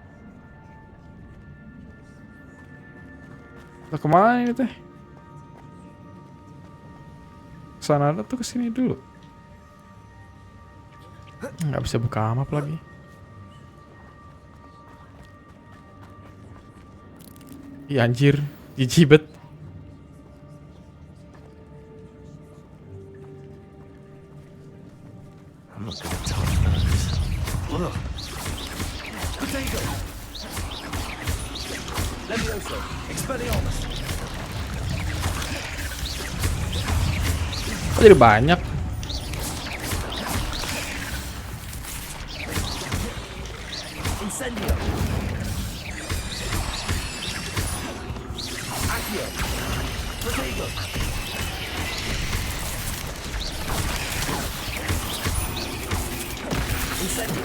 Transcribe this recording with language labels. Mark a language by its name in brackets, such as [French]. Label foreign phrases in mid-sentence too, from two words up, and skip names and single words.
[Indonesian] Lah kemana ini teh? Kesana ada tuh, kesini dulu. Nggak bisa buka map lagi. Ih anjir, jijibet. [English] I'm not gonna touch those. Look. Potato. Levioso. Expelliarmus. [Indonesian] Kok jadi banyak? Incendio. Accio. [English] Potato. Incendio.